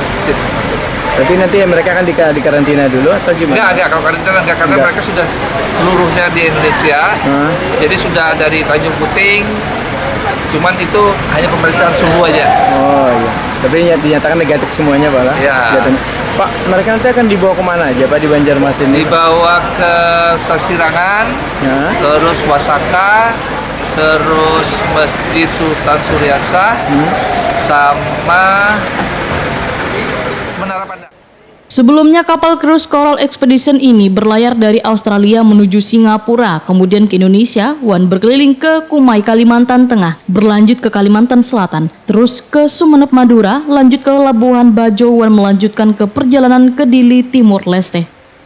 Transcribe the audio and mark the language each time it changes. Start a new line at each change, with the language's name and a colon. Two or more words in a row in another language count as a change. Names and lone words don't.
Indonesian: Berarti nanti mereka akan di karantina dulu atau gimana? Enggak, kalau karantina enggak, karena mereka sudah seluruhnya di Indonesia, jadi sudah dari Tanjung Puting, cuman itu hanya pemeriksaan suhu aja. Oh iya, tapi dinyatakan negatif semuanya Pak? Ya. Pak, mereka nanti akan dibawa kemana aja Pak di Banjarmasin? Dibawa ke Sasirangan, terus Wasaka, terus Masjid Sultan Suryansah, sama Menara Pandang. Sebelumnya kapal cruise Coral Expedition ini berlayar dari Australia menuju Singapura, kemudian ke Indonesia, dan berkeliling ke Kumai, Kalimantan Tengah, berlanjut ke Kalimantan Selatan, terus ke Sumeneb, Madura, lanjut ke Labuhan Bajo, dan melanjutkan ke perjalanan ke Dili, Timur Leste.